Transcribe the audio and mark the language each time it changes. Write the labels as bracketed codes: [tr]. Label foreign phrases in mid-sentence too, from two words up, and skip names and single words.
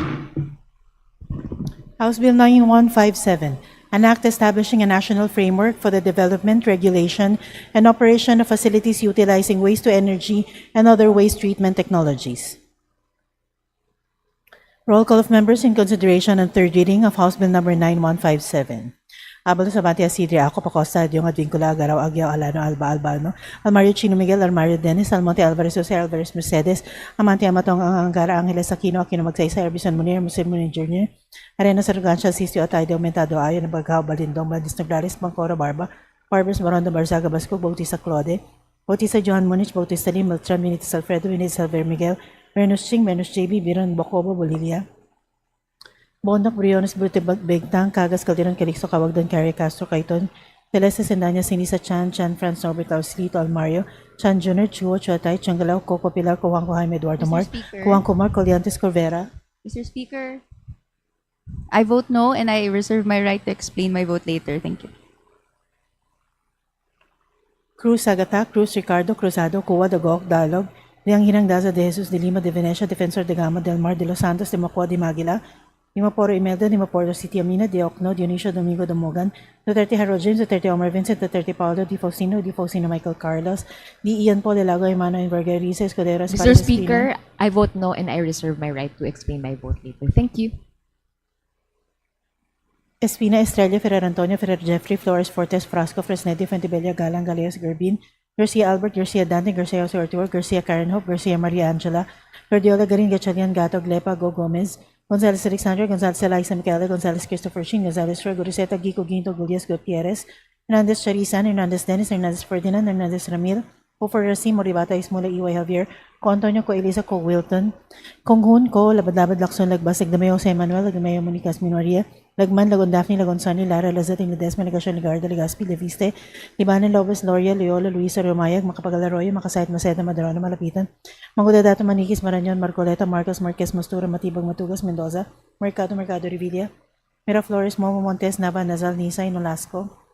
[en] House Bill 9157, an act establishing a national framework for the development, regulation, and operation of facilities utilizing waste-to-energy and other waste treatment technologies. Roll call of members in consideration on third reading of House Bill number 9157. Abalo sa Batia Sidri, ako Pacosta, Diong Advincula, Garaw, Agyaw, Alano, Alba, Albano, Almario Chino Miguel, Almario Dennis, Almonte Alvarez, Jose Alvarez Mercedes, Amante Amatong, Angara, Angeles Aquino, Aquino Magsaysay, Arbison Munir, Muslim Munir Jr., Arena Sargancia, Sisio Atay, de Aumentado, Ayon, Bagao, Balindong, Badis Naglaris, Bangkoro, Barba, Barbers, Marondo, Barzaga, Basco, Bautista Claude, Bautista Johan Munich, Bautista Lim, Beltran, Vinitis Alfredo, Vinitis Alver Miguel, Venus Ching, Venus JB, Biron, Bocobo, Bolivia, Bondok, Briones, Begtang, Cagas, Calderon, Calixto, Cawagdan, Carrie Castro, Caiton, Celeste Sendanya, Sinisa Chan, Chan Franz, Norbert Auslito, Almario, Chan Jr., Chuo, Chuatay, Changalao, Coco Pilar, Kuwangko, Jaime Eduardo Mart, Kuwangko Mark, Coliantes, Corvera. Mr. Speaker, I vote no and I reserve my right to explain my vote later. Thank you. Cruz Agata, Cruz Ricardo, Cruzado, Cuwa, Dagok, Dalog, Liang Hinang Daza de Jesus de Lima de Venecia, Defensor de Gama, Del Mar, de Los Santos, de Macua, de Maguila, Dimaporo Imelda, Dimaporo City Amina, de Ocno, Dionisio Domingo Domogan, Duterte Harold James, Duterte Omar Vincent, Duterte Paulo, Di Faustino Michael Carlos, Di Ian Paul de Lago, Emmanuel Vergariza, Escudero, Mr. Speaker, I vote no and I reserve my right to explain my vote later. Thank you. Espina, Estrella, Ferrer Antonio, Ferrer Jeffrey, Flores Fortes, Frasco, Fresnetti, Fentibella, Galang, Galeas, Gerbin, Garcia Albert, Garcia Dante, Garcia Jose Ortigo, Garcia Karen Hope, Garcia Maria Angela, Gordiola Garin, Gachalian, Gato, Glepa, Go Gomez, Gonzales Alexandra, Gonzales Eliza Michaela, Gonzales Christopher Shin, Gonzales Roy, Guriseta, Gico Ginto, Gulias Gutierrez, Hernandez Charisan, Hernandez Dennis, Hernandez Ferdinand, Hernandez Ramil, Ofer Racim, Moribata, Ismula, Iway Javier, Ko Antonio, Ko Elisa, Ko Wilton, Kong Hun, Ko Labad-Labad, Lacson, Lagbas, Lagdameo, Jose Manuel, Lagdameo, Monica Minoria, Lagman, Lagon Daphne, Lagon Sonny, Lara, Lazating, Ledesma, Legasyon, Ligarda, Legaspi, Leviste, Libanan, Lopez, Loria, Loyola, Luisa, Romayag, Makapagalaroyo, Makasayat, Maceda, Madarona, Malapitan, Mangudadato, Manikis, Maranyon, Marcoleta, Marcos, Marquez, Mastura, Matibag, Matugas, Mendoza, Mercado, Revilla, Miraflores, Momo Montes, Nava, Nazal, Nisay, Nolasco,